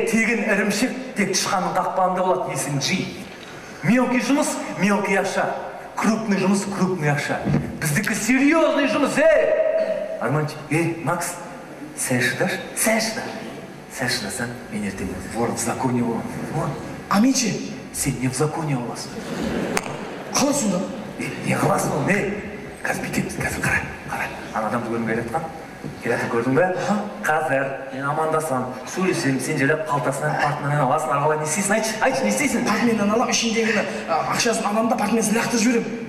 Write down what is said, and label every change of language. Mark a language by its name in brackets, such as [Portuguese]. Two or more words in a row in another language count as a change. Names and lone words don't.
[Kazakh] Тегін ірімшік тек тышқанның қақпанында болады, есің жи. Мелкий жұмыс, мелкий ақша. Крупный жұмыс, крупный ақша. Біздікі серьезный жұмыс, Арманчик, Макс, сәл шыдасаң, мен ертең [Russian] вор в законе [Kazakh] боламын. А мен ше? Сен не [Russian] в законе [Kazakh] боласың. Қалай сонда? Не қыласың ол, қазір бүйтеміз, қазір қара. Ана адамды көргім келатқан. Келатып көрдің бе? Қазір мен амандасам, сөйлесем, сен желеп қалтасынан портмонен аласың, арғалай не істейсің, айтшы, не істейсің? Портмонен алам, ішіндегіні ақшасын аламын да портмонесін лақтырып жіберем.